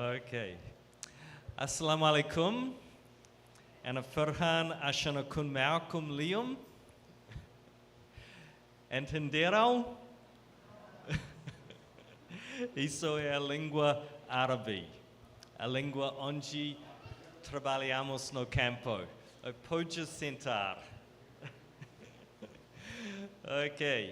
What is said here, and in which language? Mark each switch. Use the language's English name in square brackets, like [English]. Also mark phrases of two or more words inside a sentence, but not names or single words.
[Arabic] Okay. السلام عليكم. أنا فرحان عشان أكون معكم اليوم. [Portuguese] Entenderam? Isso é a língua árabe. A língua onde trabalhamos no campo. Pode sentar. Ok.